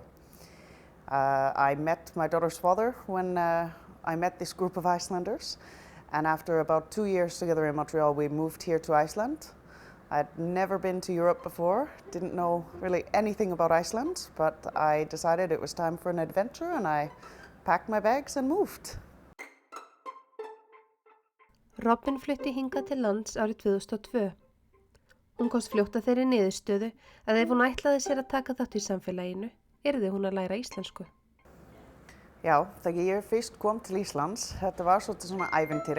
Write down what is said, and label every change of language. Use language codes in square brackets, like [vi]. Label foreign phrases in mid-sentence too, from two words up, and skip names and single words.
[en] I met my daughter's father when I met this group of Icelanders, and after about 2 years together in Montreal, we moved here to Iceland. I'd never been to Europe before, didn't know really anything about Iceland, but I decided it was time for an adventure, and I packed my bags and moved. [is] Robyn flutti hingað til lands árið 2002. Hún komst fljótt að þeirri niðurstöðu að ef hún ætlaði sér að taka þátt í samfélaginu, yrði hún að læra íslensku. Já, þegar ég fyrst kom til Íslands, þetta var svolítið svona ævintýri.